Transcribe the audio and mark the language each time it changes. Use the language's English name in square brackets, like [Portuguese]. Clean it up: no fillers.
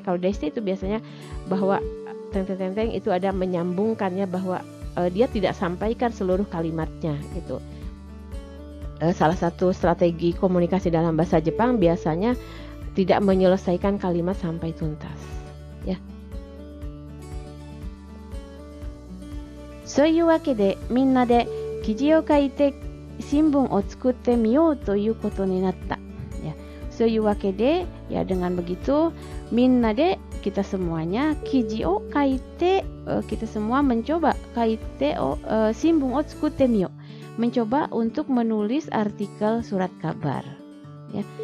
[Indonesian] Kalau deshite itu biasanya bahwa teng-teng-teng itu ada menyambungkannya, bahwa dia tidak sampaikan seluruh kalimatnya gitu. Salah satu strategi komunikasi dalam bahasa Jepang biasanya tidak menyelesaikan kalimat sampai tuntas, ya. [Japanese] そういうわけでみんなで記事を書いて新聞を作ってみようということになった。 [Indonesian] Ya, [Japanese] そういうわけで, [Indonesian] ya, dengan begitu [Japanese] minna de, [Indonesian] kita semuanya, [Japanese] kiji o kaite, [Indonesian] kita semua mencoba, [Japanese] kaite o shimbun o tsukutte miyo, [Indonesian] mencoba untuk menulis artikel surat kabar, ya.